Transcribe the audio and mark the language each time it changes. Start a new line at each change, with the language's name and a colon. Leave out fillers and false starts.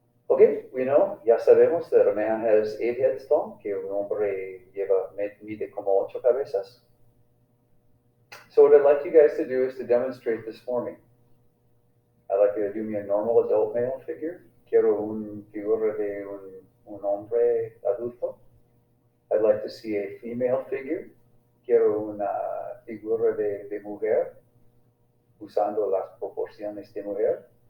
English: Okay, we know,
Spanish: ya sabemos
English: that a man has 8 heads tall,
Spanish: que un hombre mide como 8 cabezas.
English: So what I'd like you guys to do is to demonstrate this for me. I'd like you to do me a normal adult male figure.
Spanish: Quiero un figura de un hombre adulto.
English: I'd like to see a female figure.
Spanish: Quiero una figura de mujer, usando las proporciones de mujer.